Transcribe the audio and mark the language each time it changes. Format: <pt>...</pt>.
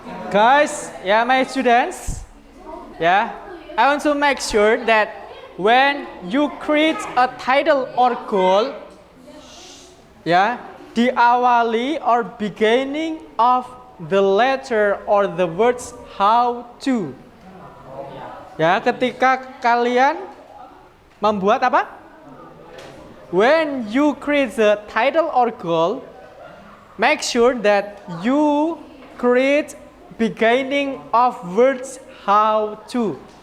<en>Guys, yeah, my students, yeah, I want to make sure that when you create a title or goal, yeah,</en> <id>diawali</id> <en>or beginning of the letter or the words how to.</en> <id>Ya, ketika kalian membuat apa?</id> <en>When you create the title or goal, make sure that you create beginning of words how to.</en>